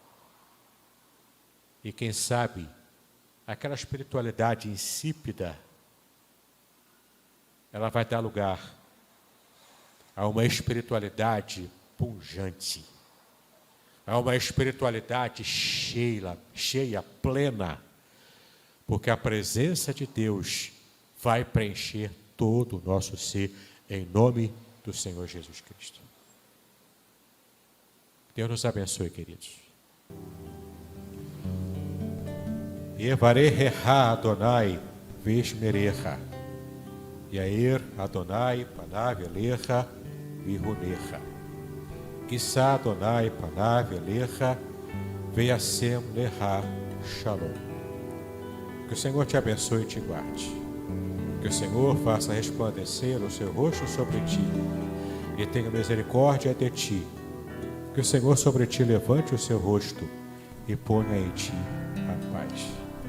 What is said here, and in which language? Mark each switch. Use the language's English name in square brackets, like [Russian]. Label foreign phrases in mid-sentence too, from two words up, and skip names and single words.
[Portuguese] E quem sabe, aquela espiritualidade insípida, ela vai dar lugar a uma espiritualidade pujante, a uma espiritualidade cheia, plena, porque a presença de Deus vai preencher todo o nosso ser, em nome do Senhor Jesus Cristo. Deus nos abençoe, queridos. [Hebrew] יברכך יהוה וישמרך, יאר יהוה פניו אליך ויחנך, ישא יהוה פניו אליך וישם לך שלום. [Portuguese] Que o Senhor te abençoe e te guarde. Que o Senhor faça resplandecer o seu rosto sobre ti e tenha misericórdia de ti. Que o Senhor sobre ti levante o seu rosto e ponha em ti a paz.